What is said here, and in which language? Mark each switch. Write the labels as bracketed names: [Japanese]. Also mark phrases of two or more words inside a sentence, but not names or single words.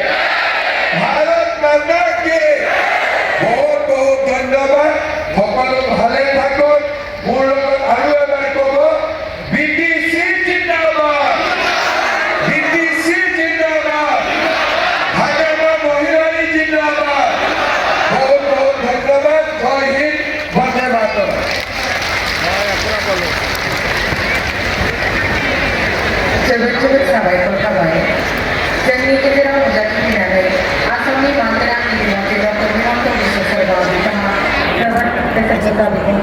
[Assamese] বহুত বহুত ধন্যবাদ সকলো ভালে থাকক মোৰ লগত আৰু এবাৰ ক'ব বিটিচি জিন্দাবাদ হাগ্ৰামা মহিলাৰী धन्यवाद। [Hindi] जय हिंद, वंदे मातरम। [Bodo] जोबोद साबायखर थाबाय जोंनि गेजेराव नुजाथिफैनानै आसामनि बांग्रा मिडियाम डक्टर हिमन्त बिश्व शर्मा बिथाङा जोबोद बेसेन गोसा